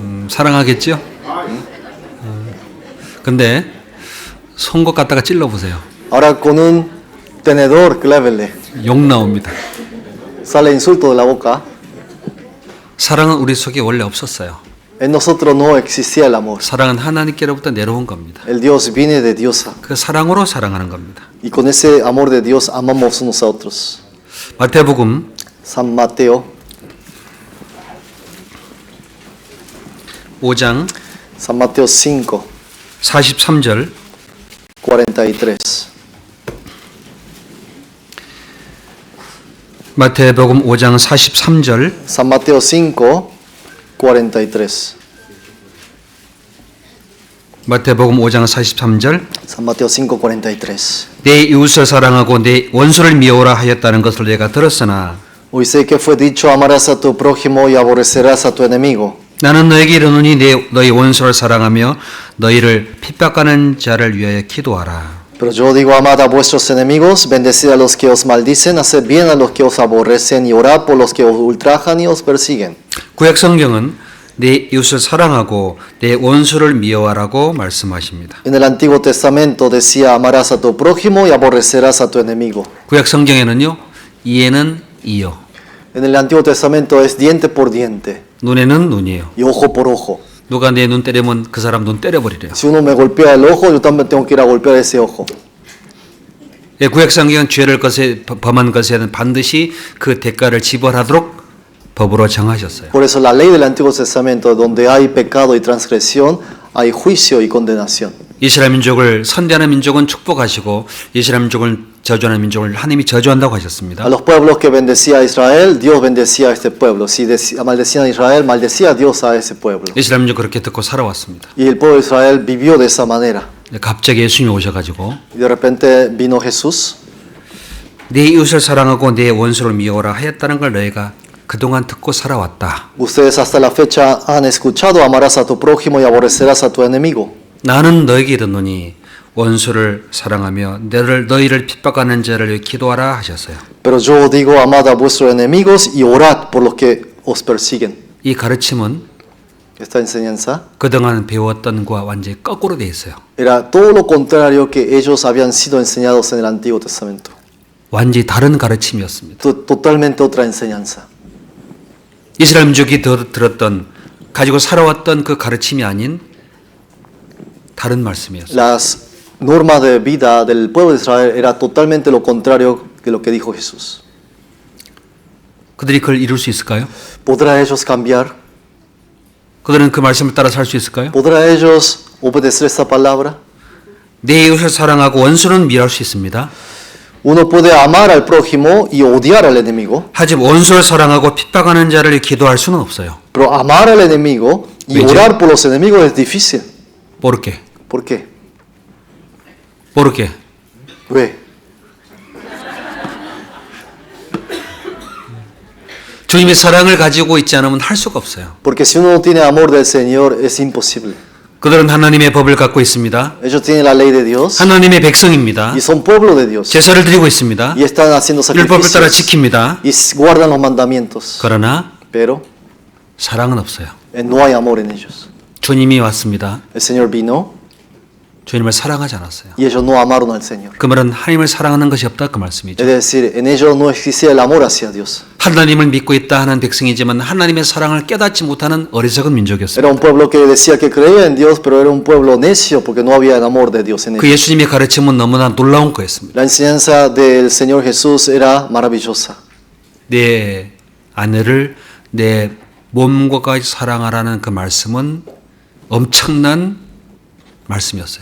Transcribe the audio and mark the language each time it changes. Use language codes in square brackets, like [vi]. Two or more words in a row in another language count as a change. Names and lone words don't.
[ko] 사랑하겠죠? 근데 송곳 갖다가 찔러보세요. [es] Ahora con un tenedor, clávenle. [ko] 욕 나옵니다. [es] Sale insulto de la boca. [ko] 사랑은 우리 속에 원래 없었어요. [es] En nosotros no existía el amor. [ko] 사랑은 하나님께로부터 내려온 겁니다. [es] El Dios viene de Dios. [ko] 그 사랑으로 사랑하는 겁니다. [es] Y con ese amor de Dios amamos unos a otros. [ko] 마태복음 [es] San Mateo, [ko] 5장 [es] San Mateo 5, [ko] 43절 [es] 43. [ko] 마태복음 5장 43절 [es] San Mateo 5, 43. [ko] 마태복음 5장 43절 [es] San Mateo 5, 43. [ko] 내 이웃을 사랑하고 내 원수를 미워라 하였다는 것을 내가 들었으나 [es] Oíste que fue dicho, amarás a tu prójimo y aborrecerás a tu enemigo. [ko] 나는 너에게 이르노니 너희 원수를 사랑하며 너희를 핍박하는 자를 위하여 기도하라. [es] Pero yo digo, amad a vuestros enemigos, bendecid a los que os maldicen, haced bien a los que os aborrecen y orad por los que os ultrajan y os persiguen. [ko] 구약 성경은 내 이웃을 사랑하고 내 원수를 미워하라고 말씀하십니다. [es] En el Antiguo Testamento decía, amarás a tu prójimo y aborrecerás a tu enemigo. [ko] 구약 성경에는요, 이에는 이요, [es] En el Antiguo Testamento es diente por diente [ko] 눈에는 눈이요. [es] y ojo por ojo. [ko] 누가 내 눈 때리면 그 사람 눈 때려버리래요. [es] Si uno me golpea el ojo, yo también tengo que ir a golpear ese ojo. [ko] 예, 구약 성경은 죄를 범한 것에는 반드시 그 대가를 지불하도록 법으로 정하셨어요. [es] Por eso la ley del Antiguo Testamento, donde hay pecado y transgresión, hay juicio y condenación. [ko] 이스라엘 민족을 선대하는 민족은 축복하시고 이스라엘 민족을 저주하는 민족을 하나님이 저주한다고 하셨습니다. [es] A los pueblos que bendecía a Israel, Dios bendecía a este pueblo. Si maldecían a Israel, maldecía a Dios a ese pueblo. [ko] 이스라엘 민족 그렇게 듣고 살아왔습니다. [es] Y el pueblo de Israel vivió de esa manera. [ko] 갑자기 예수님이 오셔가지고 [es] Y de repente vino Jesús. [ko] 내 이웃을 사랑하고 내 원수를 미워라 하였다는 걸 너희가 그동안 듣고 살아왔다. [es] Ustedes hasta la fecha han escuchado, amarás a tu prójimo y aborrecerás a tu enemigo. [ko] 나는 너에게 이르노니 원수를 사랑하며 너희를 핍박하는 자를 위해 기도하라 하셨어요. [es] Pero yo digo, amad a vuestros enemigos y orad por los que os persiguen. [ko] 이 가르침은 [es] Esta enseñanza [ko] 그동안 배웠던 것과 완전히 거꾸로 돼 있어요. [es] era todo lo contrario que ellos habían sido enseñados en el Antiguo Testamento. [ko] 완전히 다른 가르침이었습니다. [es] Totalmente otra enseñanza. [ko] 이스라엘 민족이 들었던 가지고 살아왔던 그 가르침이 아닌 다른 말씀이었어요. [es] Las normas de vida del pueblo de Israel era totalmente lo contrario de lo que dijo Jesús. [ko] 그들이 그걸 이룰 수 있을까요? [es] ¿Podrá ellos cambiar? [ko] 그들은 그 말씀을 따라 살 수 있을까요? [es] ¿Podrá ellos obedecer esta palabra? [ko] 내 이웃을 사랑하고 원수는 미워할 수 있습니다. [es] Uno puede amar al prójimo y odiar al enemigo, [ko] 하지만 원수를 사랑하고 핍박하는 자를 기도할 수는 없어요. [es] pero amar al enemigo y ¿Veis? orar por los enemigos es difícil. ¿Por qué? ¿Por qué? ¿Por qué? ¿Ve? [ko] 주님의 사랑을 가지고 있지 않으면 할 수가 없어요. [es] Porque si uno no tiene amor del Señor es imposible. [ko] 그들은 하나님의 법을 갖고 있습니다. [es] Ellos tienen la ley de Dios [ko] 하나님의 백성입니다. [es] y son pueblo de Dios [ko] 제사를 드리고 있습니다. [es] y están haciendo [ko] 율법을 따라 [es] sacrificios [ko] 지킵니다. [es] y guardan los mandamientos, [ko] 그러나 [es] pero [ko] 사랑은 없어요. [es] no hay amor en ellos. [ko] 주님이 왔습니다. [es] El Señor vino [ko] 주님을 사랑하지 않았어요. [es] y ellos no amaron al Señor. [ko] 그 말은 하나님을 사랑하는 것이 없다 그 말씀이죠. [es] Es decir, en ellos no existía el amor hacia Dios. [ko] 하나님을 믿고 있다 하는 백성이지만 하나님의 사랑을 깨닫지 못하는 어리석은 민족이었어요. [es] Era un pueblo que decía que creía en Dios, pero era un pueblo necio porque no había el amor de Dios en [ko] 그 [es] ellos. [ko] 예수님의 가르침은 너무나 놀라운 거였습니다. [es] La enseñanza del Señor Jesús era maravillosa. [ko] 내 아내를 내 몸과 같이 사랑하라는 그 말씀은 엄청난 말씀이었어요.